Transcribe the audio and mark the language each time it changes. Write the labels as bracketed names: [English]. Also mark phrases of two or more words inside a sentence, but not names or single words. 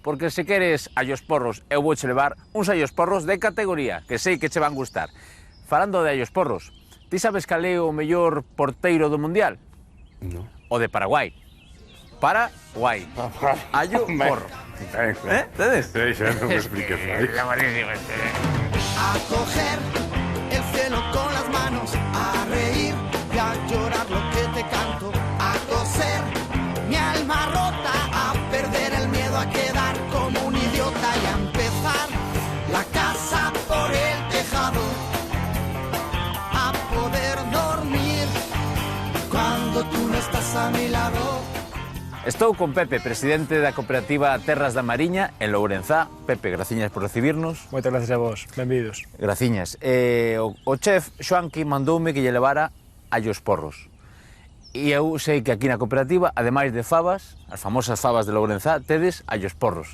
[Galician] Porque se queres allos porros, eu vouche levar uns allos porros de categoría, que sei que che van gustar. Falando de allos porros, ti sabes cal é o mellor porteiro do Mundial? No. O de Paraguai. Paraguai. Allo porro. ¿Entendes? Sí, non me expliques. É buenísimo este. [Spanish] A coger el cielo con las manos, a reír y a llorar lo que te canto, a coser mi alma rota, a perder el miedo a quedar como un idiota y a empezar la casa por el tejado, a poder dormir cuando tú no estás a mi lado. [Galician] Estou con Pepe, presidente da cooperativa Terras da Mariña, en Lourenzá. Pepe, graciñas por recibirnos. Moitas gracias a vos, benvidos. Graciñas. O chef Xoanqui mandoume que lle levara allos porros. E eu sei que aquí na cooperativa, ademais de fabas, as famosas fabas de Lourenzá, tedes allos porros.